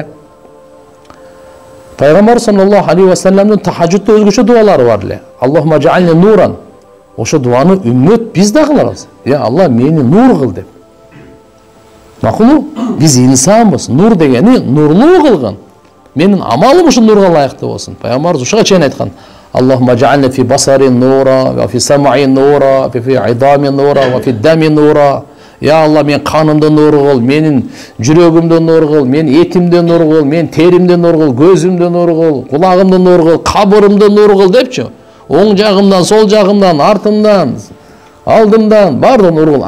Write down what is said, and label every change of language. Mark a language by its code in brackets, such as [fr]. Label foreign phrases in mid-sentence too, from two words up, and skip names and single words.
[ky] Пайгамбар [ar] صلى الله عليه وسلم [ky] тахажжудда өзгөчө дуалары бар эле. [ar] اللهم اجعلني نورا. [ky] Ошо дуаны үммөт биз да кылабыз. Алла мени нур кыл деп. Макулу, биз инсанбыз. Нур дегени нурлуу кылгын. Менин амалым ушу нурга ылайыктуу болсун. Пайгамбар ушуга чейин айткан. [ar] اللهم اجعلني في بصري نورا وفي سمعي نورا وفي عظامي نورا وفي دمي نورا. [ky] Я Алла, мен канымды нур кыл, менин жүрөгүмдү нур кыл, мен этимди нур кыл, мен теримди нур кыл, көзүмдү нур кыл, кулагымды нур кыл, кабырымды нур кыл депчи. Оң жагымдан, сол жагымдан, артымдан, алдымдан баардыгын нур кыл.